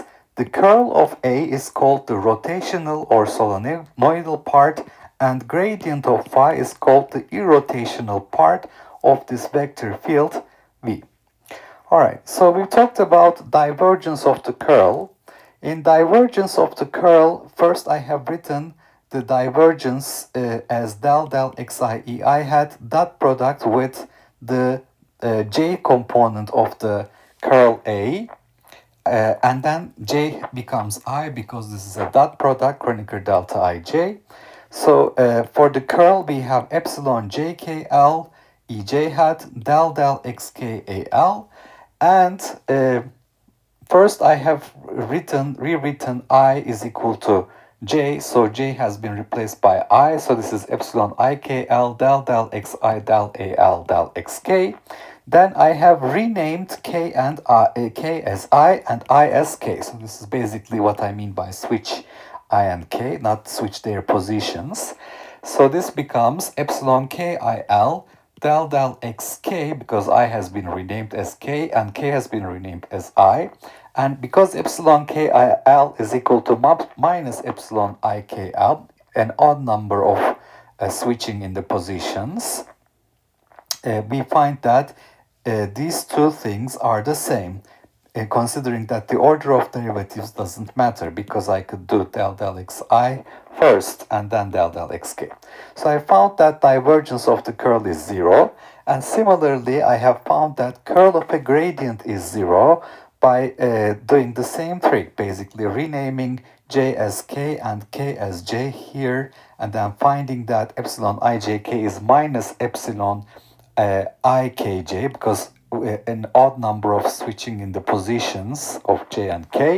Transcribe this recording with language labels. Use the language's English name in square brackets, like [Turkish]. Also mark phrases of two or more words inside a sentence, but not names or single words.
[English] The curl of A is called the rotational or solenoidal part, and gradient of phi is called the irrotational part of this vector field V. All right, so we talked about divergence of the curl. In divergence of the curl, first I have written the divergence as del del xi. I had dot product with the j component of the curl A, and then j becomes I because this is a dot product, Kronecker delta ij. So for the curl, we have epsilon jkl ej hat del del xkal, and first I have rewritten I is equal to j, so j has been replaced by I, so this is epsilon ikl del del xi del al del xk. Then I have renamed k and k as I and I as k. So this is basically what I mean by switch I and k, not switch their positions. So this becomes epsilon kil del del xk, because I has been renamed as k and k has been renamed as I. And because epsilon kil is equal to minus epsilon ikl, an odd number of switching in the positions, we find that these two things are the same, considering that the order of derivatives doesn't matter because I could do del del xi first and then del del xk. So I found that divergence of the curl is 0, and similarly I have found that curl of a gradient is 0 by doing the same trick, basically renaming j as k and k as j here, and then finding that epsilon ijk is minus epsilon ikj, because an odd number of switching in the positions of j and k.